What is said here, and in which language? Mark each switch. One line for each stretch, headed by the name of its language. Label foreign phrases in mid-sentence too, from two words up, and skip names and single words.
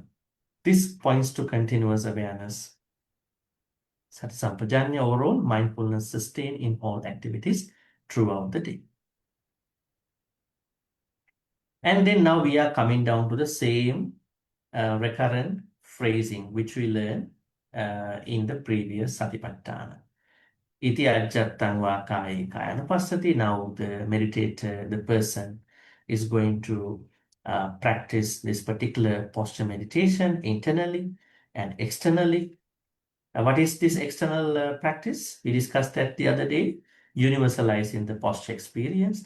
English: This points to continuous awareness. Sati-sampajanya, overall mindfulness sustained in all activities throughout the day. And then now we are coming down to the same recurrent phrasing which we learned in the previous Satipaṭṭhāna.
Pali: Iti ajjattang va kāye kāyanupassati.
English: Now the meditator, the person, is going to practice this particular posture meditation internally and externally. What is this external practice? We discussed that the other day. Universalizing the posture experience.